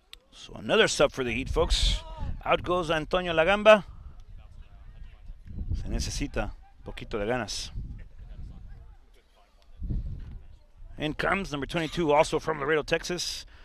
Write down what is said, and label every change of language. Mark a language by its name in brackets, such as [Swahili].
[English] So another sub for the Heat, folks. Out goes Antonio Lagamba. [Spanish] Se necesita un poquito de ganas. [English] In comes number 22, also from Laredo, Texas.